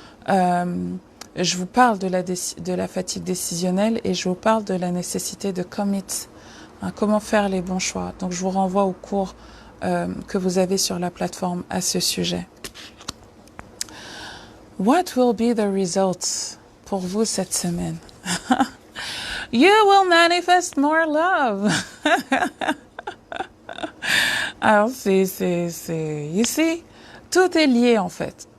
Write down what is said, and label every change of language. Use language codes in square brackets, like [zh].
[fr] Je vous parle de la fatigue décisionnelle et je vous parle de la nécessité de commit, comment faire les bons choix. Donc, je vous renvoie au cours que vous avez sur la plateforme à ce sujet. [en] What will be the results [fr] pour vous cette semaine? [en] You will manifest more love. [fr] Alors, [en] you see, [fr] tout est lié en fait.